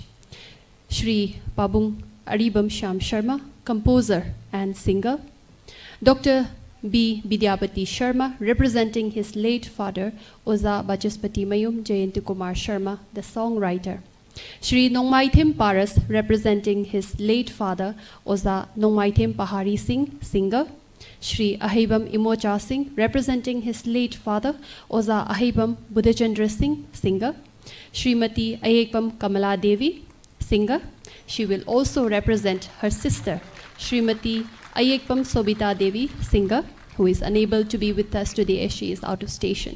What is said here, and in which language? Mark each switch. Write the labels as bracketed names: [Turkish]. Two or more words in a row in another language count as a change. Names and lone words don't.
[English] Shri Pabung Aribam Sham Sharma, composer and singer. Dr. B. Vidyapati Sharma, representing his late father, Oza Bachaspati Mayum Jayantikumar Sharma, the songwriter. Shri Nongmaithim Paras, representing his late father, Oza Nongmaithim Pahari Singh, singer. Shri Ahibam Imocha Singh, representing his late father, Oza Ahibam Buddhachandra Singh, singer. Srimati Ayekpam Kamala Devi, singer. She will also represent her sister, Srimati Ayekpam Sobita Devi, singer, who is unable to be with us today as she is out of station.